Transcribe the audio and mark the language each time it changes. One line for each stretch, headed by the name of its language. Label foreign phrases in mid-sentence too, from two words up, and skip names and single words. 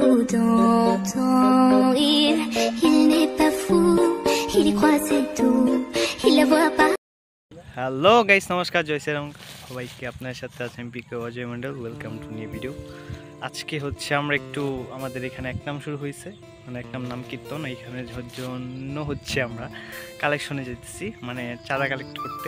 French: d'entendre. Il n'est pas fou, il y croit c'est tout, il la voit pas.
English: hello guys,
Bangla: নমস্কার, জয় শ্রীরাম সবাইকে। আপনার সাথে আছেন পিকে অজয় মন্ডল।
English: welcome to new video.
Bangla: আজকে হচ্ছে আমরা একটু আমাদের এখানে এক নাম শুরু হয়েছে, মানে এক নাম কীর্তন, এইখানে জন্য হচ্ছে আমরা কালেকশনে যেতেছি, মানে চাঁদা কালেক্ট করতে।